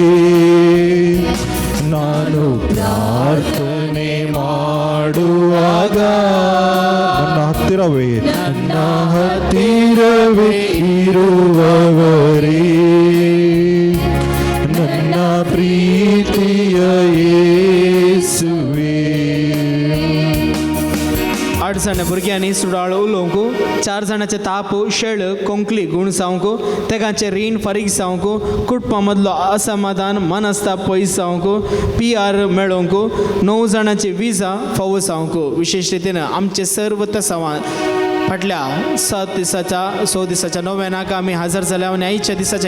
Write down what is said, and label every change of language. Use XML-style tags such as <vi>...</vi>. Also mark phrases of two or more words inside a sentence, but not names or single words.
<kn>ನಾನು ಪ್ರಾರ್ಥನೆ ಮಾಡುವಾಗ ನನ್ನ ಹತ್ತಿರವೇ ನನ್ನ ಹತ್ತಿರವೇ ಇರುವವರೇ ನನ್ನ ಪ್ರೀತಿಯ ಯೇಸುವೇ</kn> <kok>8 जाणां भुरग्यांनी सुडाळ उलोवंक 4 जाणांचे ताप शेळ कोंकली गुण जावंक तेगांचे रीण फारीक जावंक कुटुंबा मदलो असमाधान मनस्ताप पयस जावंक PR मेळोवंक 9 जाणांचे विजा फावो जावंक विशेष रितीन आमचे सर्व तसावां फाटल्या 7 दिसाच्या नव्यानाक आमी हजर जाल्या आनी आयच्या दिसाच्या</kok>